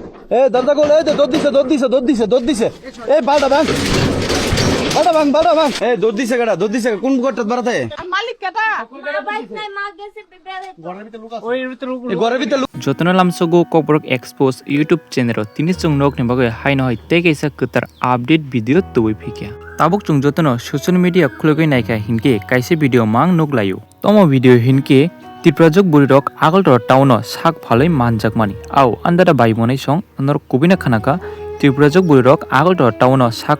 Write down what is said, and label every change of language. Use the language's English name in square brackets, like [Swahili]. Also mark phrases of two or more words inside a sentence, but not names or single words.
[Bangla] এ দরজা খোল, এই দৌড় দিছে। এই বাড়া ভাঙ। এ দৌড় দিছে কোন ঘরটাত বাড়াতে? মালিক কেটা? ঘরের ভিতরে [Kok Borok] Jotno lamsogo kobrok expose YouTube channel tini chungnok ni bagai haino hai te kaisa kutar [English] update video [Kok Borok] tui phikya tabuk chung jotno [English] social media [Kok Borok] khulogoi naika hinke kaise video mang nok layo tomo video hinke tiprajok burirok agoltor town sak phalai manjak mani au andara bai monai song nor kubina khanaka tiprajok burirok agoltor town sak